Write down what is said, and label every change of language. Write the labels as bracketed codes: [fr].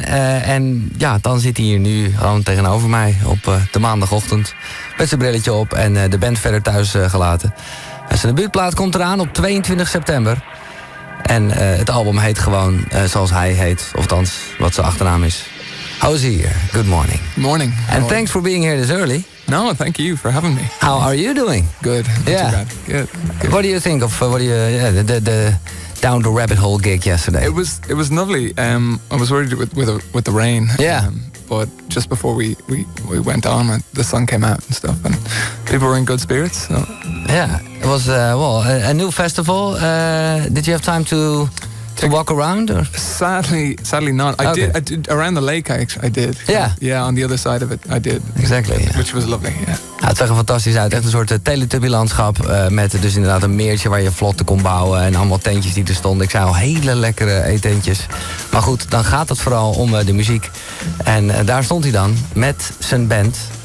[nl] En ja, dan zit hij hier nu gewoon tegenover mij op de maandagochtend. Met zijn brilletje op en de band verder thuis gelaten. Zijn debuutplaat komt eraan op 22 september. En het album heet gewoon zoals hij heet. Of althans, wat zijn achternaam is. [en] Hozier, good morning. Morning. And thanks for being here this early. No, thank you for having me. How are you doing? Good. Not too bad. Good. What do you think of the down the rabbit hole gig yesterday? It was lovely. I was worried with the rain. Yeah. But just before we went on, the sun came out and stuff, and people were in good spirits. So. Yeah, it was a new festival. Did you have time to walk around? Or? Sadly not. I did around the lake. I did. Yeah. On the other side of it, I did. Exactly. Yeah. Which was lovely. Yeah. [nl] Ja, het zag er fantastisch uit. Echt een soort Teletubby-landschap met dus inderdaad een meertje waar je vlotten kon bouwen en allemaal tentjes die er stonden. Ik zei al, hele lekkere eetentjes. Maar goed, dan gaat het vooral om de muziek. En daar stond hij dan met zijn band.